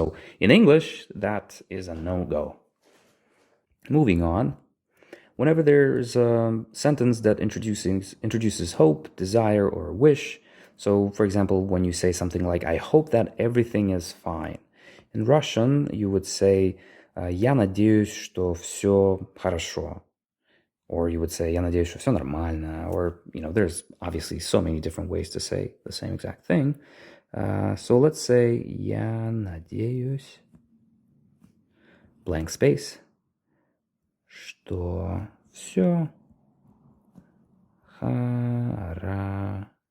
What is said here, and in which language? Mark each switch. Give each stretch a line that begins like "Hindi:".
English: So in English, that is a no-go. Moving on, whenever there's a sentence that introduces hope, desire, or wish, so for example, when you say something like, I hope that everything is fine. In Russian, you would say,
Russian: Я надеюсь, что все хорошо.
English: Or you would say,
Russian: я надеюсь, что все нормально.
English: Or, there's obviously so many different ways to say the same exact thing. So let's say,
Russian: я надеюсь,
English: blank space,
Russian: что все хорошо.